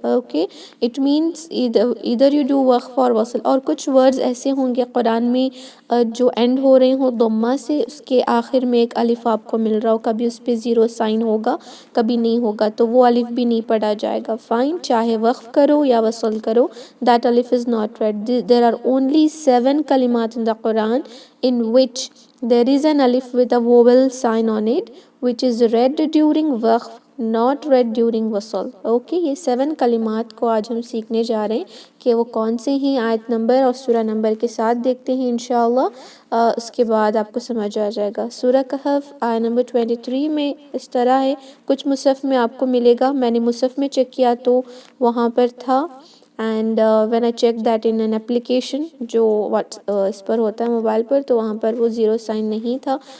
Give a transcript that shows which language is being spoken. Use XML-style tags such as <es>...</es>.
<en>Okay, it means either you do وقف اور وصل.</en> <ur>اور کچھ ورڈز ایسے ہوں گے قرآن میں جو اینڈ ہو رہے ہوں ضمہ سے، اس کے آخر میں ایک الف آپ کو مل رہا ہو، کبھی اس پہ زیرو سائن ہوگا کبھی نہیں ہوگا، تو وہ الف بھی نہیں پڑھا جائے گا. فائن، چاہے وقف کرو یا وصل کرو،</ur> <en>that alif is not read. There are only 7 kalimat in the Quran in which there is an alif with a vowel sign on it which is read during waqf, not read during wasl.</en> <ur>Okay, یہ 7 کلمات کو آج ہم سیکھنے جا رہے ہیں کہ وہ کون سے ہیں. آیت نمبر اور سورہ نمبر کے ساتھ دیکھتے ہیں انشاءاللہ. اس کے بعد آپ کو سمجھ آ جائے گا. سورہ کہف آیت نمبر 23 میں اس طرح ہے، کچھ مصحف میں آپ کو ملے گا. میں نے مصحف میں چیک کیا تو وہاں پر تھا،</ur> <en>and when I check that in an application</en> <ur>جو اس پر ہوتا ہے موبائل پر، تو وہاں پر وہ زیرو سائن نہیں تھا.</ur>